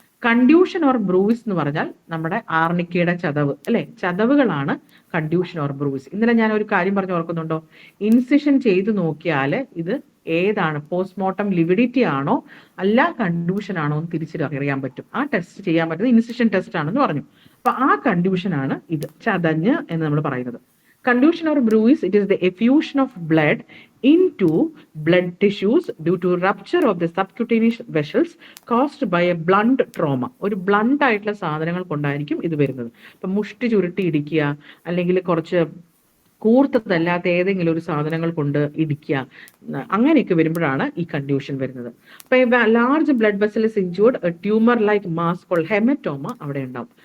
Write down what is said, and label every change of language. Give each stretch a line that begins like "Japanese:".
Malayalam: Contusion or bruise എന്ന് പറഞ്ഞാൽ നമ്മുടെ ആർണിക്കയുടെ ചതവ്, അല്ലെ, ചതവുകളാണ് കൺഡ്യൂഷൻ ഓർ ബ്രൂയിസ്. ഇന്നലെ ഞാൻ ഒരു കാര്യം പറഞ്ഞു ഓർക്കുന്നുണ്ടോ? ഇൻസിഷൻ ചെയ്ത് നോക്കിയാൽ ഇത് ഏതാണ്, പോസ്റ്റ്മോർട്ടം ലിവിഡിറ്റി ആണോ അല്ല കൺഡ്യൂഷൻ ആണോ എന്ന് തിരിച്ചറിയാൻ പറ്റും. ആ ടെസ്റ്റ് ചെയ്യാൻ പറ്റുന്നത് ഇൻസിഷൻ ടെസ്റ്റ് ആണെന്ന് പറഞ്ഞു. അപ്പൊ ആ കൺഡ്യൂഷൻ ആണ് ഇത്, ചതഞ്ഞ് എന്ന് നമ്മൾ പറയുന്നത്.
English: Conduction or bruise, it is the effusion of blood into blood tissues due to rupture of the subcutaneous vessels caused by a blunt trauma.
Malayalam: ഒരു ബ്ലണ്ട് ആയിട്ടുള്ള സാധനങ്ങൾ കൊണ്ടായിരിക്കും ഇത് വരുന്നത്. ഇപ്പൊ മുഷ്ടി ചുരുട്ടി ഇടിക്കുക, അല്ലെങ്കിൽ കുറച്ച് കൂർത്തതല്ലാത്ത ഏതെങ്കിലും ഒരു സാധനങ്ങൾ കൊണ്ട് ഇടിക്കുക, അങ്ങനെയൊക്കെ വരുമ്പോഴാണ് ഈ കൺഡ്യൂഷൻ വരുന്നത്.
English: അപ്പൊ large blood vessel is injured, tumour like mass called haematoma
Malayalam: അവിടെ ഉണ്ടാവും.